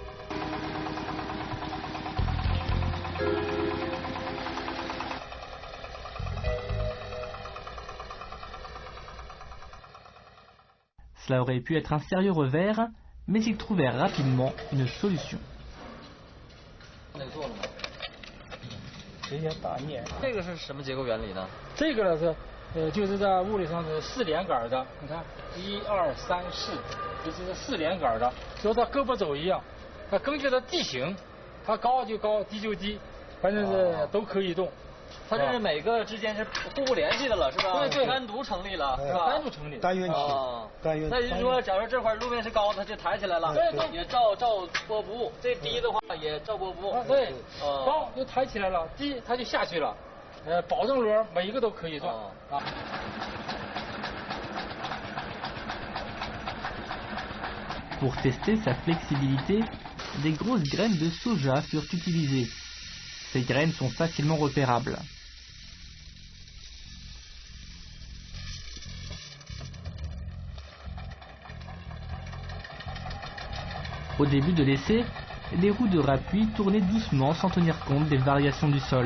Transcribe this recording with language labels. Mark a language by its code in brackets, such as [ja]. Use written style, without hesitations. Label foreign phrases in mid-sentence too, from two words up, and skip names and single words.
[fr] Cela aurait pu être un sérieux revers, mais ils trouvèrent rapidement une solution. [zh] 这些大镊，这个是什么结构原理呢？这个呢是，就是在物理上是4连杆的，你看1、2、3、4，就是4连杆的，就像胳膊肘一样。它根据它地形，它高就高，低就低，反正是都可以动。它这是每个之间是互不联系的了，是吧？对，单独成立了，是吧？单独成立。单元体。单元。那就是说，假如这块路面是高，它就抬起来了，对，也照波不误；这低的话也照波不误。对，高就抬起来了，低它就下去了。保证轮每一个都可以转啊。 [fr] Pour tester sa flexibilité, des grosses graines de soja furent utilisées. Ces graines sont facilement repérables. Au début de l'essai, les roues de rappui tournaient doucement sans tenir compte des variations du sol.